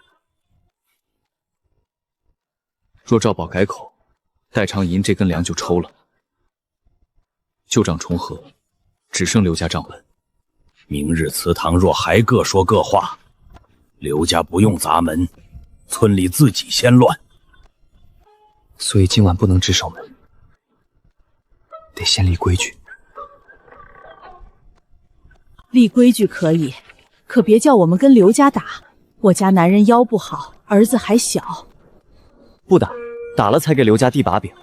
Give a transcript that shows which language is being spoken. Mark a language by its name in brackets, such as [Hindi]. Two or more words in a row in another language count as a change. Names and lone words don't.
[Chinese] 若趙寶改口，代償銀這根梁就抽了，舊賬重合，只剩劉家賬本。明日祠堂若還各說各話，劉家不用砸門，村裡自己先亂。所以今晚不能只守門，得先立规矩。立规矩可以，可别叫我们跟刘家打。我家男人腰不好，儿子还小。不打，打了才给刘家递把柄。